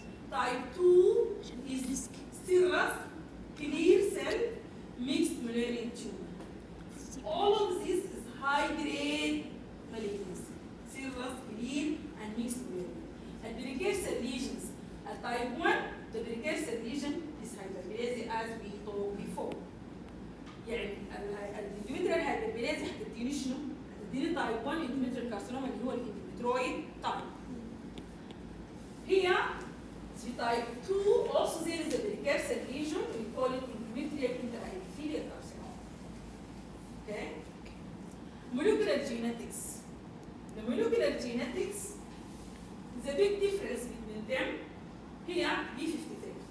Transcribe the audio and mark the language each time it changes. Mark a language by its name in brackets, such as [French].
[English] Type 2 is serous, clear cell, mixed Mullerian tumor. All of this is high-grade malignancy, serous, clear, and mixed Mullerian. And precursor lesions at type 1, the precursor lesion is hyperplasia as we talked before. [Arabic] يعني الانdometrial hyperplasia هتديني شنو؟ هتديني [English] type 1 endometrial carcinoma [Arabic] اللي هو الانdometrioid type. [English] Here, the type 2 also there is a precursor lesion, we call it endometrial interepithelial carcinoma. Okay? Molecular genetics. The molecular genetics, the big difference between them here B53.